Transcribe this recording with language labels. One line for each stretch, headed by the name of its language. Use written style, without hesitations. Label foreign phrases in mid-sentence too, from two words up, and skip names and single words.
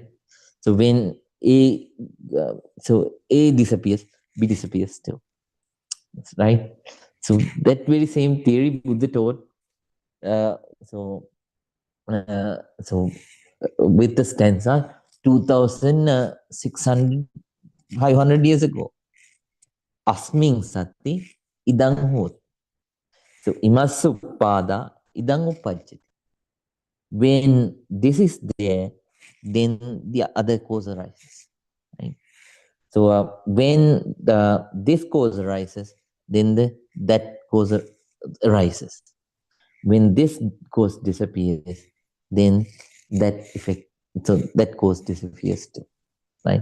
English: So when A disappears, B disappears too, right? So that very same theory Buddha taught. Uh, so so with the stanza 2,600, 500 years ago.
Pali: Asming sati idang hot. So imasuppada idang upajjati.
English: When this is there, then the other cause arises. Right? So when this cause arises, then that cause arises. When this cause disappears, then that effect, so that cause disappears too, right?